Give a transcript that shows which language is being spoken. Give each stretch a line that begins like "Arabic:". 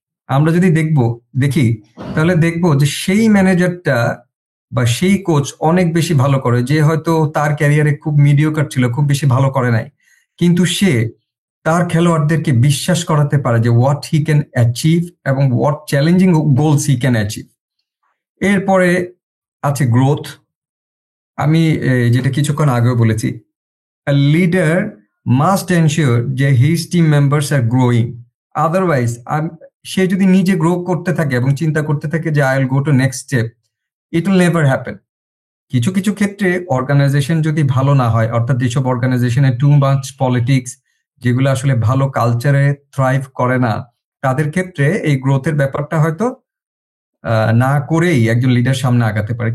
Bangla: আমরা যদি দেখি তাহলে দেখবো যে সেই ম্যানেজারটা বা সেই কোচ অনেক বেশি ভালো করে, যে হয়তো তার ক্যারিয়ারে খুব মিডিওকার ছিল, খুব বেশি ভালো করে নাই, কিন্তু সে তার খেলোয়াড়দেরকে বিশ্বাস করাতে পারে যে
English: what he can achieve
Bangla: এবং
English: What challenging goals he can achieve.
Bangla: এরপরে আছে গ্রোথ। আমি যেটা কিছুক্ষণ আগেও বলেছি,
English: a leader must ensure যে his team members are growing, otherwise
Bangla: সে যদি নিজে গ্রো করতে থাকে এবং চিন্তা করতে থাকে যে
English: I will go to next step, it will never happen.
Bangla: কিছু কিছু ক্ষেত্রে অর্গানাইজেশন যদি ভালো না হয়, অর্থাৎ যেসব অর্গানাইজেশনে টু মাচ পলিটিক্স, যেগুলো আসলে ভালো কালচারে থ্রাইভ করে না, তাদের ক্ষেত্রে এই গ্রোথের ব্যাপারটা হয়তো না করেই একজন লিডার সামনে আগাতে পারে।